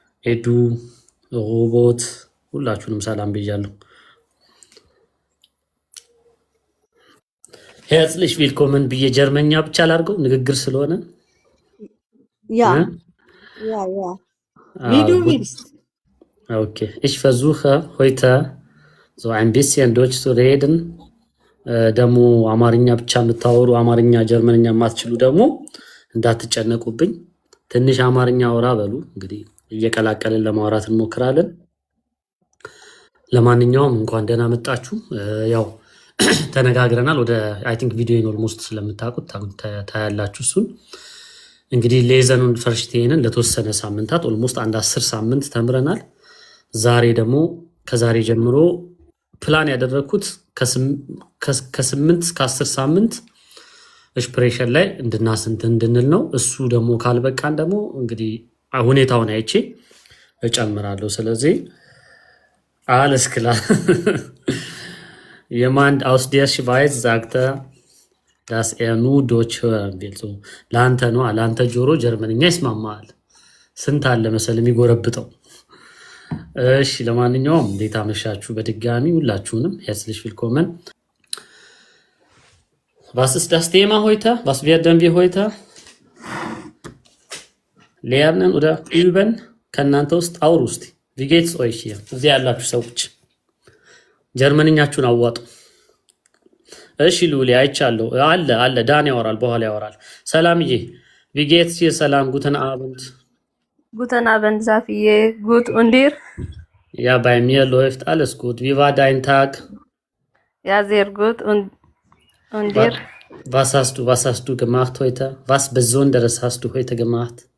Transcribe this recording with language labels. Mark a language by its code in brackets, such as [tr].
[am] ኤዱ፣ ሮቦት ሁላችሁንም ሰላም ብያለሁ። [de] herzlich willkommen [am] ብዬ ጀርመኛ ብቻ ላድርገው ንግግር ስለሆነ [de] Ja. Wie du willst. Okay, ich versuche heute so ein bisschen Deutsch zu reden. [am] ደግሞ አማርኛ ብቻ የምታወሩ አማርኛ ጀርመንኛ የማትችሉ ደግሞ እንዳትጨነቁብኝ ትንሽ አማርኛ አውራ በሉ። እንግዲህ እየቀላቀልን ለማውራት እንሞክራለን። ለማንኛውም እንኳን ደህና መጣችሁ። ያው ተነጋግረናል። ወደ [en] አይ ቲንክ [am] ቪዲዮን ኦልሞስት ስለምታውቁት ታያላችሁ እሱን። እንግዲህ ሌዘኑን ፈርሽቴንን ለተወሰነ ሳምንታት ኦልሞስት አንድ 10 ሳምንት ተምረናል። ዛሬ ደግሞ ከዛሬ ጀምሮ ፕላን ያደረኩት ከ8 እስከ 10 ሳምንት ኤክስፕሬሽን ላይ እንድንል ነው። እሱ ደግሞ ካልበቃን ደግሞ እንግዲህ ሁኔታውን አይቼ እጨምራለሁ። ስለዚህ [de] alles klar. Jemand aus der Schweiz sagte, dass nur Deutsch hören will. [am] So, ለአንተ ጆሮ ጀርመንኛ ይስማማል። ስንት አለ መሰል የሚጎረብጠው። እሺ ለማንኛውም እንዴት አመሻችሁ? በድጋሚ ሁላችሁንም [de] herzlich willkommen. Was ist das Thema heute? Was werden wir heute lernen oder üben? [am] ከእናንተ ውስጥ አውሩ እስቲ። [de] Wie geht's euch hier? [am] እዚህ ያላችሁ ሰዎች ጀርመንኛችሁን አዋጡ። እሺ ሉሊ አይቻለሁ። አለ ዳን ያወራል፣ በኋላ ያወራል። ሰላምዬ [de] wie geht's hier? ሰላም guten Abend. Guten Abend, Safie. Gut und dir? Ja, bei mir läuft alles gut. Wie war dein Tag? Ja, sehr gut. Und dir? Was hast du gemacht heute? Was Besonderes hast du heute gemacht?